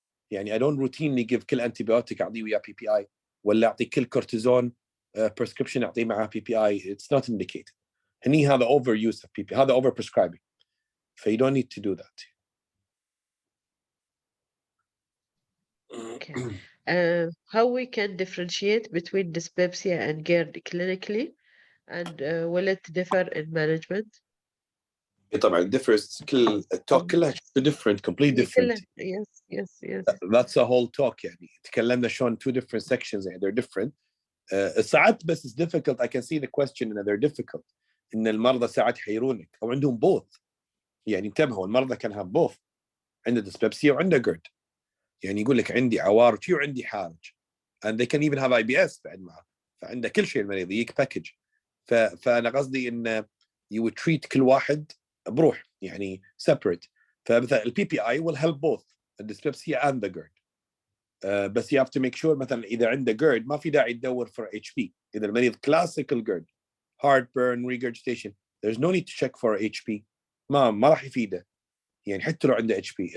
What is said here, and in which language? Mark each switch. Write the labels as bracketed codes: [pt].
[ar] يعني [en] I don't routinely give [ar] كل انتيبيوتيك اعطيه وياه بي بي اي، ولا اعطي كل كورتيزون prescription اعطيه معاه بي بي اي. [en] it's not indicated. [ar] هني هذا [en] overuse of PPI، هذا over prescribing. ف you don't need to do that. Okay. How we can differentiate between dyspepsia and GERD clinically, and will it differ in management? [ar] طبعا [en] differs. [ar] كل التوك كلها [en] different, completely different. Yes. That's a whole talk. [ar] يعني تكلمنا شلون [en] two different sections يعني they're different. [ar] ساعات بس [en] it's difficult. I can see the question and they're difficult. [ar] إن المرضى ساعات يحيرونك أو عندهم both. يعني انتبهوا، المرضى كان [en] have both، [ar] عنده dyspepsia وعنده GERD. يعني يقول لك عندي عوارض وعندي حالج [en] and they can even have IBS [ar] بعد معه، فعنده كل شيء المريض يجيك باكج. فأنا قصدي إن [en] you would treat [ar] كل واحد بروح يعني separate. فمثلا البي بي اي [en] will help both الdyspepsia and the GERD. [ar] بس [en] you have to make sure [ar] مثلا إذا عنده GERD ما في داعي تدور [en] for HP. [ar] إذا المريض [en] classical GERD heartburn regurgitation there's no need to check for HP. [ar] ما راح يفيده يعني حتى لو عنده HP.